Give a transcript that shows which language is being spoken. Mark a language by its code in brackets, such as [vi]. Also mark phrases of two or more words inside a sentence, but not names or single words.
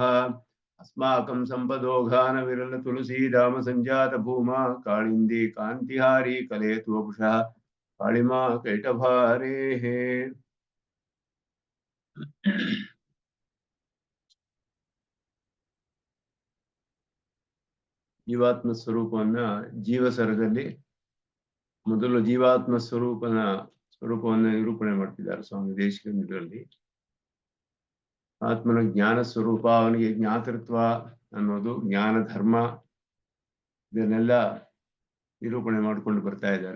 [sa] ಅಸ್ಮಾಕಂ ಸಂಪದೋಘಾನ ವಿರಲ ತುಳಸೀಧಾಮ ಸಂಜಾತ ಭೂಮಾ ಕಾಳಿಂದಿ ಕಾಂತಿಹಾರಿ ಕಲೇತು ವಪುಷಃ ಕಾಳಿಮಾ ಕೈಟಭಾರೇಃ. [kn] ಜೀವಾತ್ಮ ಸ್ವರೂಪವನ್ನ ಜೀವಸರದಲ್ಲಿ ಮೊದಲು ಜೀವಾತ್ಮ ಸ್ವರೂಪವನ್ನು ನಿರೂಪಣೆ ಮಾಡ್ತಿದ್ದಾರೆ ಸ್ವಾಮಿ ದೇಶಿಕನ್ ಇದರಲ್ಲಿ. ಆತ್ಮನ ಜ್ಞಾನ ಸ್ವರೂಪ, ಅವನಿಗೆ ಜ್ಞಾತೃತ್ವ ಅನ್ನೋದು, ಜ್ಞಾನ ಧರ್ಮ, ಇದನ್ನೆಲ್ಲ ನಿರೂಪಣೆ ಮಾಡಿಕೊಂಡು ಬರ್ತಾ ಇದ್ದಾರೆ.